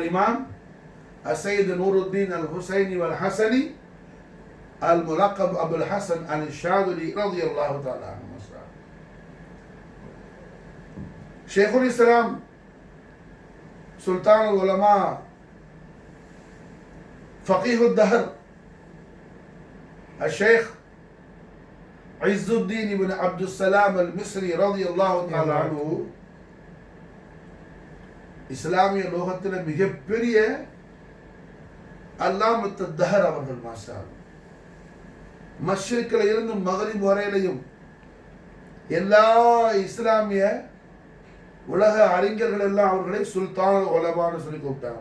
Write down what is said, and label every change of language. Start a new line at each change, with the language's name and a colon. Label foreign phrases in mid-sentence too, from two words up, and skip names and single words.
Arabic: இமாம் அசைது நூருத்தீன் அல் ஹுசைனி வல் ஹசனி அல் முலக்கப் அபுல் ஹசன் அல் ஷாதுலி رضي الله تعالى عنه. شيخ الإسلام سلطان العلماء فقيه الدهر الشيخ عز الدين بن عبد السلام المصري رضي الله تعالى عنه
Tamil: இஸ்லாமிய லோகத்தில் மிகப்பெரிய அல்லாமத்து தஹர் அவர்கள்.
Arabic: ما شاء الله,
Tamil: மஷ்ரிக்கில் இருந்து மகரிப் வரையிலையும் எல்லா இஸ்லாமிய உலக அறிஞர்கள் எல்லாம் அவர்களை சுல்தான் உலமான்னு சொல்லி கூப்பிட்டாங்க.